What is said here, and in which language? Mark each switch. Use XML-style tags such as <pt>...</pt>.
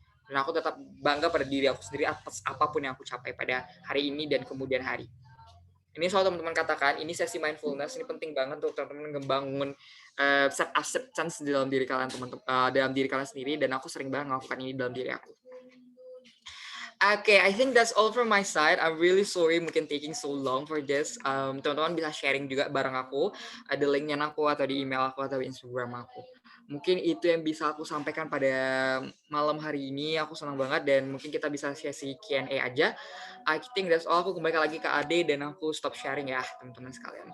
<id>Dan aku tetap bangga pada diri aku sendiri atas apapun yang aku capai pada hari ini dan kemudian hari. Ini soal teman-teman katakan, ini sesi mindfulness, ini penting banget untuk teman-teman ngebangun self acceptance di dalam diri kalian, dalam diri kalian sendiri, dan aku sering banget melakukan ini dalam diri aku.</id> <en>Okay, I think that's all from my side. I'm really sorry mungkin taking so long for this.</en> <id>Teman-teman bisa sharing juga bareng aku, ada linknya aku atau di email aku atau di Instagram aku. Mungkin itu yang bisa aku sampaikan pada malam hari ini. Aku senang banget dan mungkin kita bisa sesi Q&A aja.</id> <en>I think that's all.</en> <id>Aku kembali lagi ke Ade dan aku stop sharing ya teman-teman sekalian.</id>